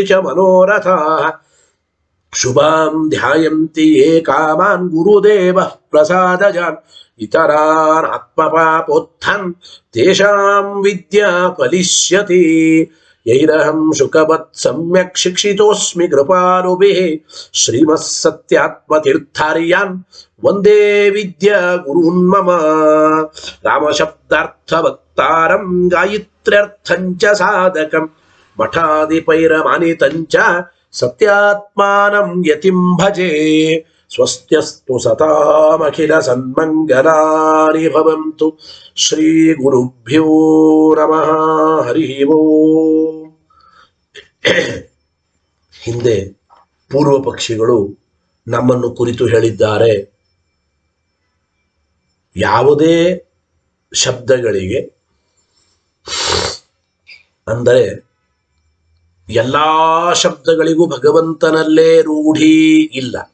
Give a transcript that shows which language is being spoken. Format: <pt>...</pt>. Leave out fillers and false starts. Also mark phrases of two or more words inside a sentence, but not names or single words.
<sa>ಚ ಮನೋರಥಾಃ ಶುಭಾಂ ಧ್ಯಾಯಂತಿ ಯೇ ಕಾಮಾನ್ ಗುರುದೇವಃ ಪ್ರಸಾದಜಾನ್ ಇತರಾನ್ ಆತ್ಮಪಾಪೋತ್ಥಾನ್ ತೇಷಾಂ ವಿದ್ಯಾ ಫಲಿಷ್ಯತಿ ಯೈರಹಂ ಶುಕವತ್ ಸಮ್ಯಕ್ ಶಿಕ್ಷಿತೋಸ್ಮಿ ಕೃಪಾಲುಭಿಃ ಶ್ರೀಮತ್ಸತ್ಯಾತ್ಮತೀರ್ಥಾರ್ಯಾನ್ ವಂದೇ ವಿದ್ಯಾ ಗುರೂನ್ ಮಮ ರಾಮಶಬ್ದಾರ್ಥವಕ್ತಾರಂ ಗಾಯತ್ರ್ಯರ್ಥಂ ಚ ಸಾಧಕಂ ಮಠಾದಿಪೈರಮಾನಿತಂ ಚ ಸತ್ಯಾತ್ಮಾನಂ ಯತಿಂ ಭಜೆ ಸ್ವಸ್ತ್ಯಸ್ತು ಸತಾಮಖಿಲ ಸನ್ಮಂಗಲಾನಿ ಭವಂತು ಶ್ರೀ ಗುರುಭ್ಯೋ ನಮಃ ಹರಿ ಓಂ.</sa> <kn>ಹಿಂದೆ ಪೂರ್ವ ಪಕ್ಷಿಗಳು ನಮ್ಮನ್ನು ಕುರಿತು ಹೇಳಿದ್ದಾರೆ, ಯಾವುದೇ ಶಬ್ದಗಳಿಗೆ ಅಂದರೆ ಎಲ್ಲಾ ಶಬ್ದಗಳಿಗೂ ಭಗವಂತನಲ್ಲೇ ರೂಢಿ ಇಲ್ಲ.</kn>